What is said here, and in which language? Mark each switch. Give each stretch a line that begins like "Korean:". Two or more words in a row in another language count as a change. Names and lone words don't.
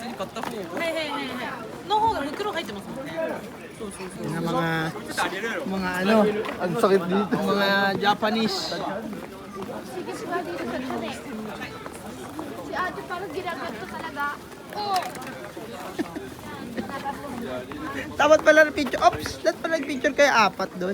Japanese: 買った方がはいはいはいはいの方が袋入ってますもんねそうそうそう
Filipino: Yan ang mga ano, Ang sakit dito. mga Japanese. Sige, si Ate dito siya eh. Si Ate parang ginagat ko talaga. Oo. Dapat pala na picture. Ops, dapat pala picture kayo apat doon.